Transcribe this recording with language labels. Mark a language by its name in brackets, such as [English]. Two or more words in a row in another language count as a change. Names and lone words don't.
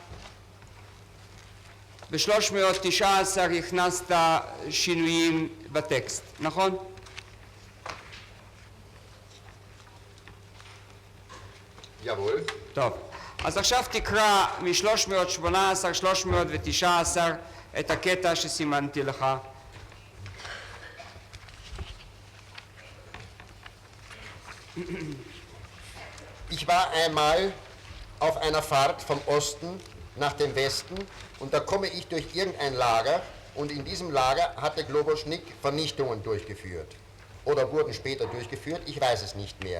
[Hebrew] ב-319 הכנסת שינויים בטקסט, נכון? [German] Jawohl. [Hebrew] טוב, אז עכשיו תקרא מ-318, 319 את הקטע שסימנתי לך. [German] Ich war einmal auf einer Fahrt vom Osten nach dem Westen und da komme ich durch irgendein Lager und in diesem Lager hatte Globoschnik Vernichtungen durchgeführt oder wurden später durchgeführt, ich weiß es nicht mehr.